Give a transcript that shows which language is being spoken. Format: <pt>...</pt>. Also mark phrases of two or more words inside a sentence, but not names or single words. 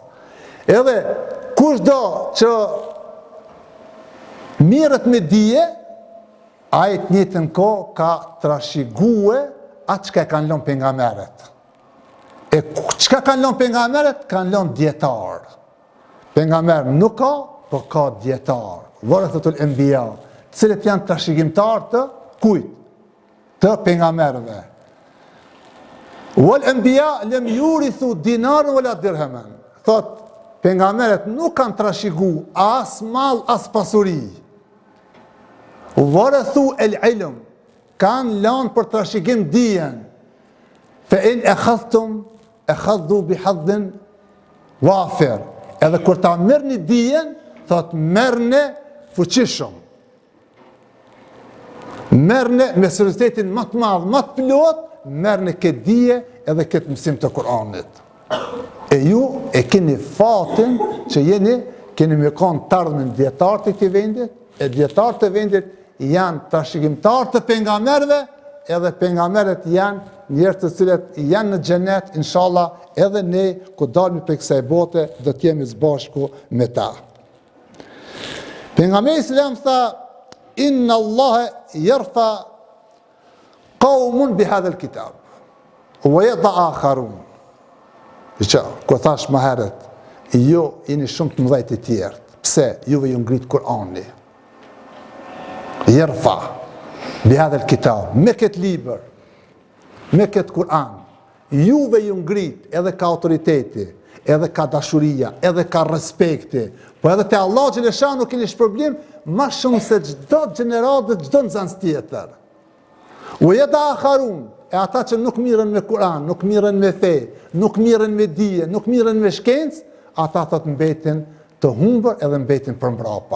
<sq>Edhe kushdo që mirët me dije, ai të njëjtën kohë ka trashëgue atë çka kanë lënë pejgamberët. E çka kanë lënë pejgamberët? Kanë lënë dietar. Pejgamber nuk ka, po ka dietar.</sq> <ar>ورثة الأنبياء,</ar> <sq>cilët janë trashëgimtar të kujt? Të pejgamberëve.</sq> <ar>والأنبياء لم يورثوا دينارا ولا درهما.</ar> <sq>Thot pejgamberët nuk kanë trashëguar as mall as pasuri.</sq> <ar>ورثوا العلم,</ar> <sq>kanë lënë për trashëgim dijen.</sq> <ar>فإن أخذوا بحظ وافر.</ar> <sq>Edhe kur ta merrni dijen, thot merrni fuqishëm. Merrni me seriozitetin më të madh, më të plot, merrni këtë dije edhe këtë mësim të Kuranit. E ju e keni fatin që keni me kanë të ardhmen dietarë të këtij vendit, e dietarët të vendit janë trashëgimtarë të pejgamberëve, edhe pejgamberët janë njerëz të cilët janë në xhenet, inshallah, edhe ne ku dalmi prej kësaj bote do të jemi së bashku me ta. Pejgamberi selam tha:</sq> <ar>"إن الله يرفع قوم بهذا الكتاب ويضع آخرون."</ar> <sq>Kur thash më herët, ju jeni shumë të mëdhej të tjerë. Pse? Juve ju ngrit Kur'ani.</sq> <ar>يرفع بهذا الكتاب,</ar> <sq>me këtë libër, me këtë Kur'an, juve ju ngrit edhe ka autoriteti, edhe ka dashuria, edhe ka respekti, po edhe te Allah xhaleshanu keni shpërblim më shumë se çdo gjeneral dhe çdo nxënës tjetër.</sq> <ar>ويضع آخرون,</ar> <sq>e ata që nuk mirën me Kur'an, nuk mirën me fe, nuk mirën me dije, nuk mirën me shkencë, ata thot mbetin të humbur edhe mbetin për mbrapa.</sq>